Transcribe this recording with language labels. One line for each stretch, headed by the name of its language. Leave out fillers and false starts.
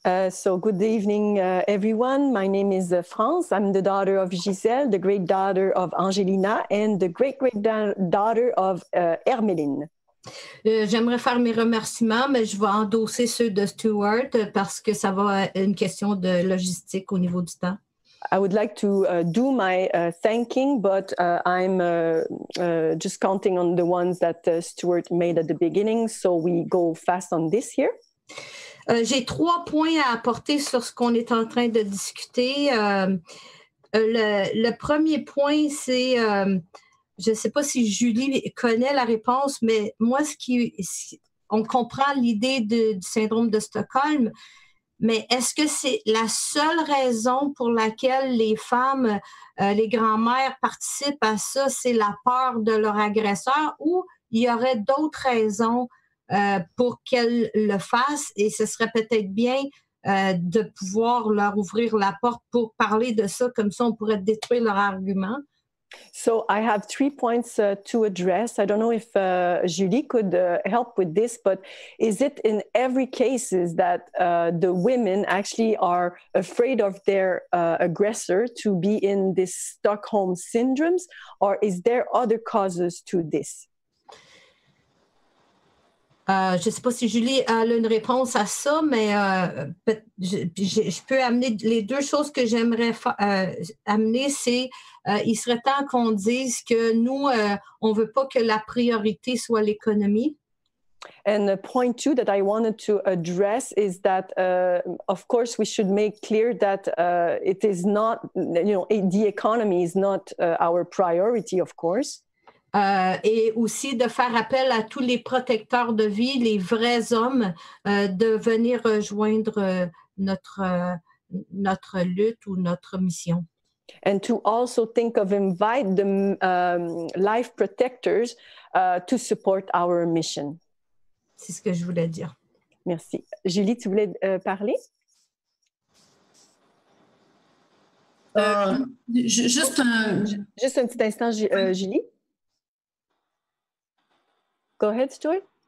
English: So good evening, everyone. My name is France. I'm the daughter of Gisèle, the great daughter of Angelina, and the great daughter of Herméline.
French: J'aimerais faire mes remerciements, mais je vais endosser ceux de Stuart parce que ça va être une question de logistique au niveau du temps.
English: I would like to do my thanking, but I'm just counting on the ones that Stuart made at the beginning, so we go fast on this here.
French: J'ai 3 points à apporter sur ce qu'on est en train de discuter. Le premier point, c'est... je ne sais pas si Julie connaît la réponse, mais moi, on comprend l'idée du syndrome de Stockholm, mais est-ce que c'est la seule raison pour laquelle les femmes, les grands-mères participent à ça, c'est la peur de leur agresseur, ou il y aurait d'autres raisons pour qu'elles le fassent, et ce serait peut-être bien de pouvoir leur ouvrir la porte pour parler de ça, comme ça on pourrait détruire leur argument.
English: So I have 3 points to address. I don't know if Julie could help with this, but is it in every cases that the women actually are afraid of their aggressor to be in this Stockholm syndromes, or is there other causes to this?
French: Je ne sais pas si Julie a une réponse à ça, mais je peux amener les 2 choses que j'aimerais amener, c'est il serait temps qu'on dise que nous, on ne veut pas que la priorité soit l'économie.
English: And point 2 that I wanted to address is that, of course, we should make clear that it is not, the economy is not our priority, of course.
French: Et aussi de faire appel à tous les protecteurs de vie, les vrais hommes, de venir rejoindre notre lutte ou notre mission.
English: And to also think of invite the life protectors to support our mission.
French: C'est ce que je voulais dire. Merci. Julie, tu voulais parler? Juste un petit instant, Julie.
English: Go ahead, Stuart.